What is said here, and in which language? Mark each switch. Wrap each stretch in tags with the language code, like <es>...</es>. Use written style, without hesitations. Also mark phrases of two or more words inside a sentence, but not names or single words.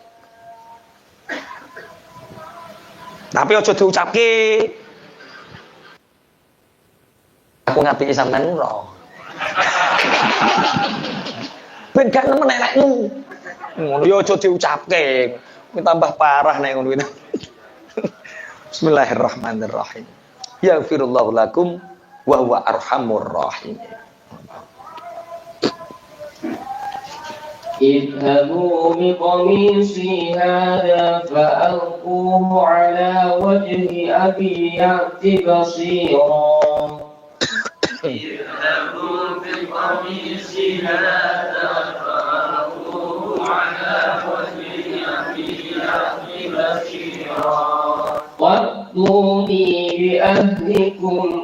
<jv>Tapi aja diucapke. Aku ngapiki sampean ora. Ben gak nemen elekmu. Ngono ya aja diucapke. Kuwi tambah parah nek ngono kuwi.</jv> <ar>بسم الله الرحمن الرحيم. يغفر الله لكم وهو أرحم الراحمين. اذهبوا بقميصي هذا فألقوه على وجه أبي يأت بصيرا اذهبوا بقميصي هذا فألقوه على وجه أبي يأت بصيرا وأتوني بأهلكم</ar>